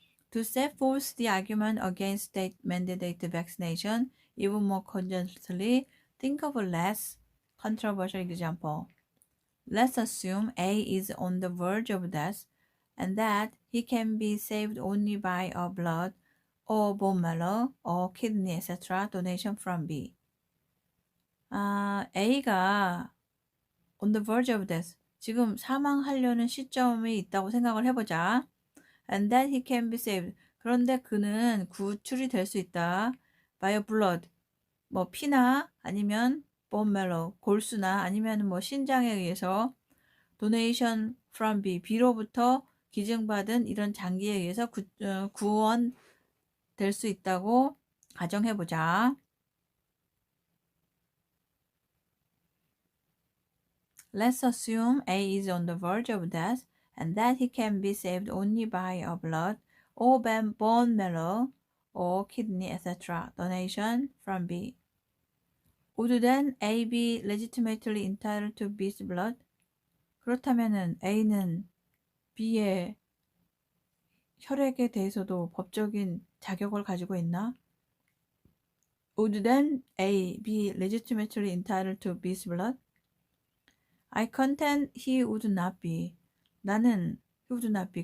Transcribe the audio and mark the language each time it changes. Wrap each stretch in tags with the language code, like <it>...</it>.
<en>To set forth the argument against state-mandated vaccination even more cogently, think of a less controversial example. Let's assume A is on the verge of death and that he can be saved only by a blood or bone marrow or kidney etc. donation from B.</en> <ko>A가</ko> <en>on the verge of death,</en> <ko>지금 사망하려는 시점이 있다고 생각을 해보자.</ko> <en>And that he can be saved.</en> <ko>그런데 그는 구출이 될 수 있다.</ko> <en>by a blood,</en> <ko>뭐 피나 아니면</ko> <en>bone marrow,</en> <ko>골수나 아니면 뭐 신장에 의해서</ko> <en>donation from B,</en> <ko>B로부터 기증받은 이런 장기에 의해서 구원될 수 있다고 가정해보자.</ko> <en>Let's assume A is on the verge of death and that he can be saved only by a blood or bone marrow or kidney etc. donation from B. Would then A be legitimately entitled to B's blood?</en> <ko>그렇다면은 A는 B의 혈액에 대해서도 법적인 자격을 가지고 있나?</ko> <en>Would then A be legitimately entitled to B's blood? I contend he would not be.</en> <ko>나는</ko> <en>he would not be.</en>